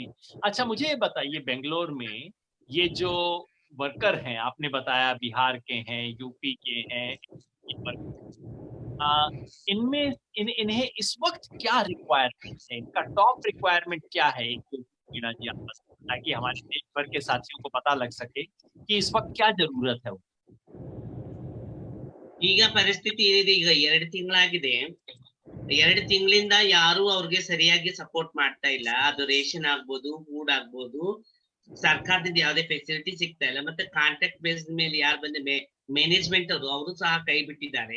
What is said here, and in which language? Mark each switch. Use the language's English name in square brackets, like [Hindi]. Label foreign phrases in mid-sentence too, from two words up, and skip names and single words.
[Hindi] अच्छा मुझे ये बताइए, बेंगलोर में ये जो वर्कर हैं, आपने बताया बिहार के हैं, यूपी के हैं, इनमें इन्हें इस वक्त क्या रिक्वायरमेंट है, इनका [English] top requirement [Hindi] क्या है, वीणा जी आप बता, ताकि हमारे देश भर के साथियों को पता लग सके कि इस वक्त क्या जरूरत है। [Kannada] ಈಗ ಪರಿಸ್ಥಿತಿ ಏನಿದೆ, ಈಗ 2 ತಿಂಗಳಾಗಿದೆ, 2 ತಿಂಗಳಿಂದ ಯಾರು ಅವ್ರಿಗೆ ಸರಿಯಾಗಿ ಸಪೋರ್ಟ್ ಮಾಡ್ತಾ ಇಲ್ಲ. ಅದು ರೇಷನ್ ಆಗ್ಬೋದು, ಫುಡ್ ಆಗ್ಬೋದು, ಸರ್ಕಾರದಿಂದ ಯಾವುದೇ ಫೆಸಿಲಿಟಿ ಸಿಗ್ತಾ ಇಲ್ಲ. ಮತ್ತೆ [English] contract base [Kannada] ಮೇಲೆ ಯಾರು ಬಂದ ಮ್ಯಾನೇಜ್ಮೆಂಟ್ ಅವರು ಸಹ ಕೈ ಬಿಟ್ಟಿದ್ದಾರೆ.